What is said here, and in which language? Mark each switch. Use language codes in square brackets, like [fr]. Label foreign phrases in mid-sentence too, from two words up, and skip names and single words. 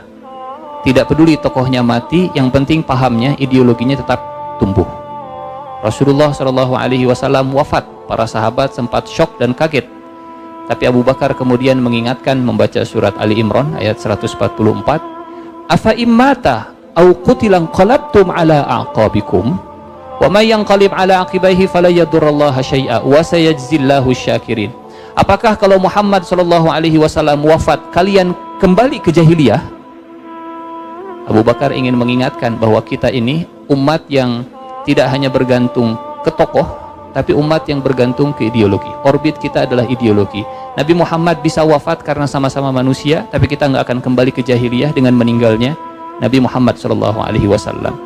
[id] Tidak peduli tokohnya mati, yang penting pahamnya, ideologinya tetap tumbuh. Rasulullah SAW wafat, para sahabat sempat syok dan kaget. Tapi Abu Bakar kemudian mengingatkan, membaca surat Ali Imran ayat 144, [ar] أفإن مات أو قتل انقلبتم على أعقابكم ومن ينقلب على عقبيه فلن يضر الله شيئا وسيجزي الله الشاكرين. [id] Apakah kalau Muhammad SAW wafat, kalian kembali ke jahiliyah? Abu Bakar ingin mengingatkan bahwa kita ini umat yang tidak hanya bergantung ke tokoh, tapi umat yang bergantung ke ideologi. Orbit kita adalah ideologi. Nabi Muhammad bisa wafat karena sama-sama manusia, tapi kita nggak akan kembali ke jahiliyah dengan meninggalnya Nabi Muhammad SAW.